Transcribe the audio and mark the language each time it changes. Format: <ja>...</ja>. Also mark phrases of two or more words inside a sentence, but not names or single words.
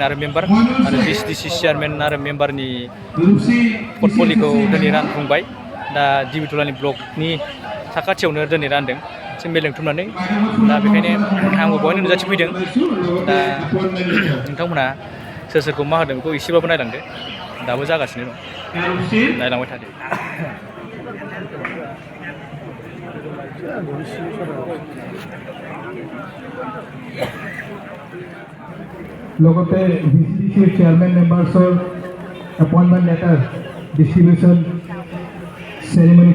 <brx>आरो मेम्बार आरो BCDC चेयारमेन आरो मेम्बारनि पर्टफलिखौ दिनै रानफुंबाय दा दिबिटलानि ब्लकनि साखाथियावनो दिनै रानदों एसे मेल लिंथुमनानै दा बेखायनो आंबो बहायनो नुजाथि फैदों दा नोंथांमोना सोर सोरखौ मा होदों बेखौ एसेबाबो नायलांदो दाबो जागासिनो दं नायलांबाय थादो</brx> <en>লগতে BCDC chairman members appointment letter distribution ceremony</en>